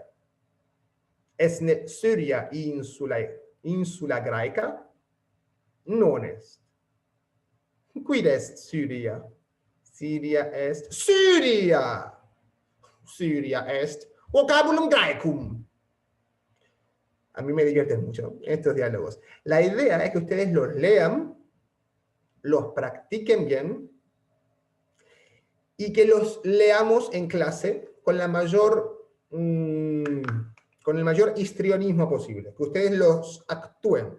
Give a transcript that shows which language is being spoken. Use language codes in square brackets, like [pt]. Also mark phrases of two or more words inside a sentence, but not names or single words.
[la] Est ne Syria insula Graeca? Non est. Quid est Syria? Syria est Syria. Syria est vocabulum Graecum. [es] A mí me divierten mucho estos diálogos. La idea es que ustedes los lean, los practiquen bien y que los leamos en clase con el mayor histrionismo posible, que ustedes los actúen.